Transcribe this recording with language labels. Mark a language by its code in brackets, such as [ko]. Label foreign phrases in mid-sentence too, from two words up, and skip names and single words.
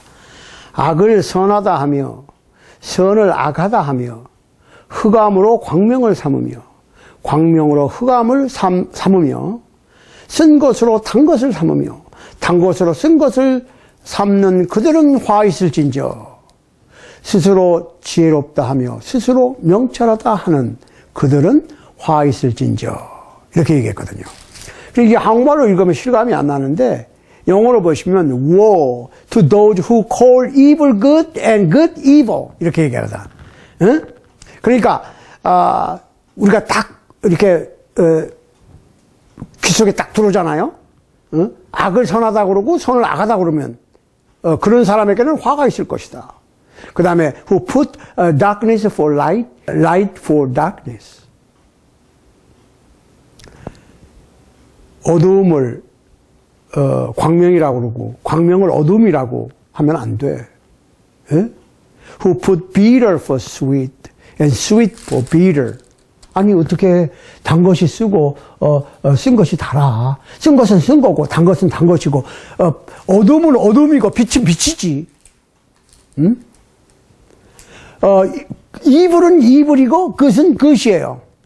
[ko] 악을 선하다 하며 선을 악하다 하며 흑암으로 광명을 삼으며 광명으로 흑암을 삼으며 쓴 것으로 단 것을 삼으며 단 것으로 쓴 것을 삼는 그들은 화 있을진저 스스로 지혜롭다 하며 스스로 명철하다 하는 그들은 화 있을진저 이렇게 얘기했거든요. 이게 한국말로 읽으면 실감이 안 나는데 영어로 보시면 [en] woe to those who call evil good and good evil [ko] 이렇게 얘기하거든. 응? 그러니까 우리가 딱 이렇게 귀 속에 딱 들어오잖아요. 응? 악을 선하다 그러고 선을 악하다 그러면 그런 사람에게는 화가 있을 것이다. 그 다음에 [en] who put darkness for light, light for darkness. [ko] 어두움을 광명이라고 그러고 광명을 어둠이라고 하면 안 돼. 예? [en] Who put bitter for sweet and sweet for bitter. [ko] 아니 어떻게 단 것이 쓰고 쓴 것이 달아. 쓴 것은 쓴 거고 단 것은 단 것이고 어둠은 어둠이고 빛은 빛이지. 응? 이불은 이불이고 그것은 그것이에요.